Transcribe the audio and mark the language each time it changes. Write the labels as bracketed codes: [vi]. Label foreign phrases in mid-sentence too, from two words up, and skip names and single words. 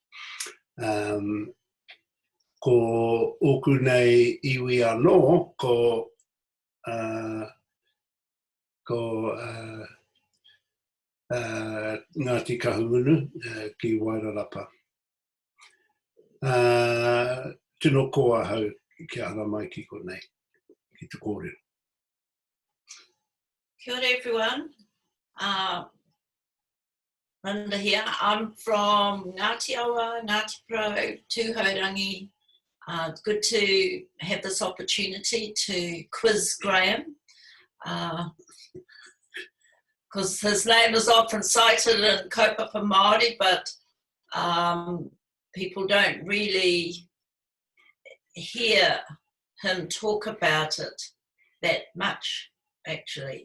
[mi] Ko oku nei iwi anō, ko Ngāti Kahungunu ki Wairarapa. Tino koa hau ki ara mai ki konei, ki te kōrero. Kia ora [en] everyone. Linda here. I'm from Ngāti Awa, Ngāti Pro, Tūhourangi. It's good to have this opportunity to quiz Graham, because his name is often cited in [mi] Kaupapa Māori, [en] but people don't really hear him talk about it that much, actually.